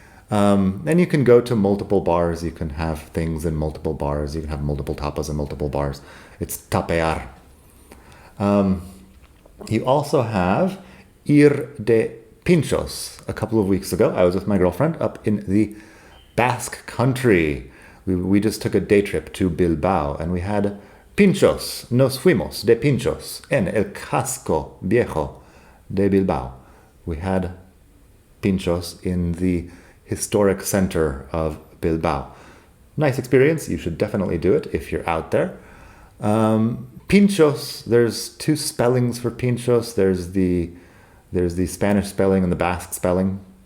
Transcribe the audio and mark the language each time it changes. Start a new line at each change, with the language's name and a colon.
English: And you can go to multiple bars. You can have things in multiple bars. You can have multiple tapas in multiple bars. It's tapear. You also have
Spanish: ir de Pinchos.
English: A couple of weeks ago, I was with my girlfriend up in the Basque country. We just took a day trip to Bilbao, and we had Pinchos.
Spanish: Nos fuimos de Pinchos en el casco viejo de Bilbao.
English: We had Pinchos in the historic center of Bilbao. Nice experience. You should definitely do it if you're out there. Pinchos, there's two spellings for Pinchos. There's the Spanish spelling and the Basque spelling.